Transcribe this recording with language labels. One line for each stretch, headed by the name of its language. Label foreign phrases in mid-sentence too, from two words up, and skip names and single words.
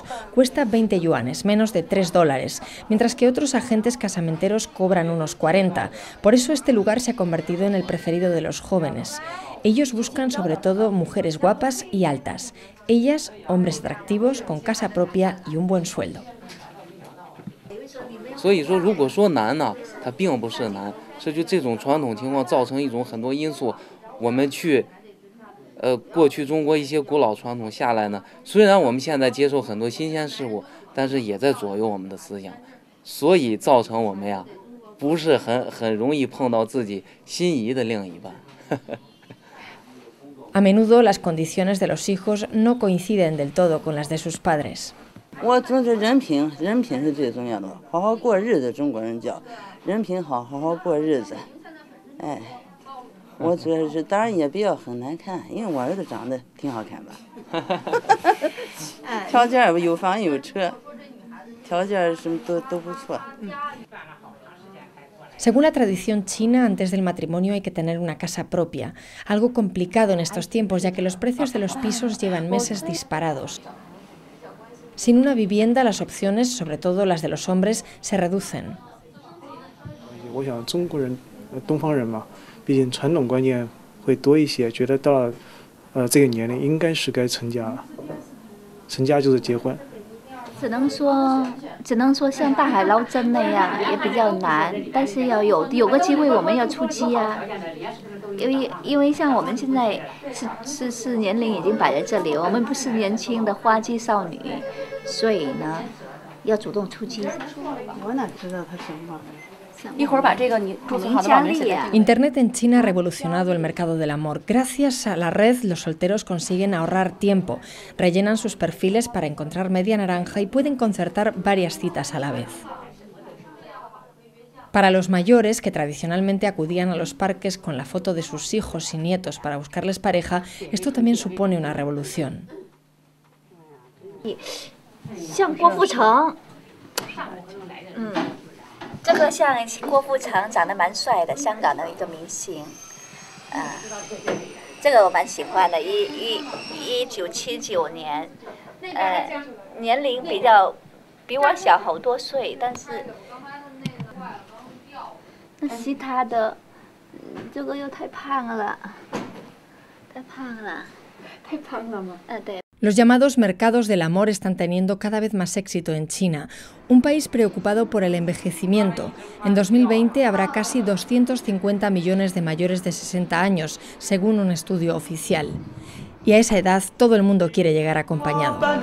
Spanish: Cuesta 20 yuanes, menos de $3, mientras que otros agentes casamenteros cobran unos 40. Por eso este lugar se ha convertido en el preferido de los jóvenes. Ellos buscan sobre todo mujeres guapas y altas. Ellas, hombres atractivos, con casa propia y un buen sueldo.
Chinese: 所以说，如果说难呢，它并不是难，是就这种传统情况造成一种很多因素，我们去，过去中国一些古老传统下来呢，虽然我们现在接受很多新鲜事物，但是也在左右我们的思想，所以造成我们呀，不是很容易碰到自己心仪的另一半。
Spanish: A menudo las condiciones de los hijos no coinciden del todo con las de sus padres.
Chinese: 我总是人品是最重要的，好好过日子。中国人叫人品好，好好过日子。哎，我主要是当然也不要很难看，因为我儿子长得挺好看吧。条件有房有车，条件什么都不错。
Spanish: Según la tradición china, antes del matrimonio hay que tener una casa propia, algo complicado en estos tiempos, ya que los precios de los pisos llevan meses disparados. Sin una vivienda, las opciones, sobre todo las de los hombres, se reducen.
Chinese: 我想中国人，东方人嘛，毕竟传统观念会多一些，觉得到了这个年龄应该是该成家了，成家就是结婚。只能说像大海捞针那样也比较难，但是要有个机会我们要出击啊。因为像我们现在是年龄已经摆在这里，我们不是年轻的花季少女，所以呢要主动出击。我哪知道他什么？
Spanish: Internet en China ha revolucionado el mercado del amor. Gracias a la red, los solteros consiguen ahorrar tiempo, rellenan sus perfiles para encontrar media naranja y pueden concertar varias citas a la vez. Para los mayores, que tradicionalmente acudían a los parques con la foto de sus hijos y nietos para buscarles pareja, esto también supone una revolución.
Chinese: 像郭富城，这个像郭富城长得蛮帅的，香港的一个明星，这个我蛮喜欢的。1979年，年龄比我小好多岁，但是那其他的，这个又太胖了，太胖了吗？对。
Spanish: Los llamados mercados del amor están teniendo cada vez más éxito en China, un país preocupado por el envejecimiento. En 2020 habrá casi 250 millones de mayores de 60 años, según un estudio oficial. Y a esa edad todo el mundo quiere llegar acompañado.